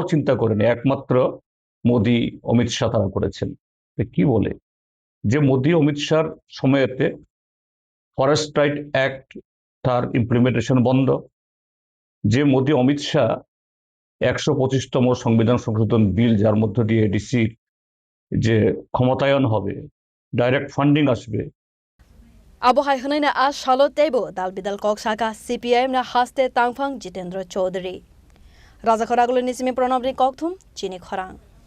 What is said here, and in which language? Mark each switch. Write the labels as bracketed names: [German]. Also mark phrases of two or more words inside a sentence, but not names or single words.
[Bangla] চিন্তা করেনি একমাত্র মোদি অমিত শাহ তারা করেছেন কি বলে যে মোদি অমিত শাহর সময়েতে ফরেস্ট রাইট অ্যাক্ট তার ইমপ্লিমেন্টেশন বন্ধ, যে মোদি অমিত শাহ 125তম সংবিধান সংশোধন বিল যার মধ্য দিয়ে এডিসির যে ক্ষমতায়ন হবে, [English] direct funding [Bangla] আসবে। [Kok Borok] Abo hai hanina a shalo tebo dal bidal kok saka CPIM na haste tangphang Jitendra Chaudhary. Raja Khoragulu nisimi pranabni kokthum chini khorang.